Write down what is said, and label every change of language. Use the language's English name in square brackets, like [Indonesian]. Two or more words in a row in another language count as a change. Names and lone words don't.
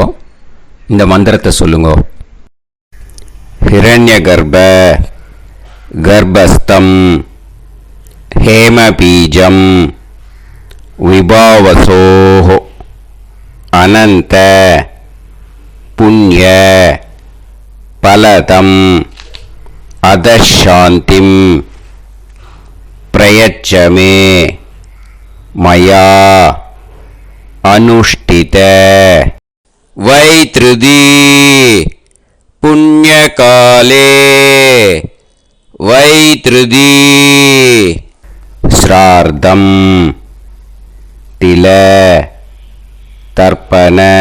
[Tamil] இந்த மந்திரத்தை சொல்லுங்கோ. [Sanskrit] हिरण्य गर्भ गर्भस्थं हेमबीजं विभावसोः अनन्त पुण्य फलदम् अतःशान्तिं प्रयच्छमे मया अनुष्ठित वैतृदी पुण्यकाले वैतृदी श्रार्धं तिल तर्पण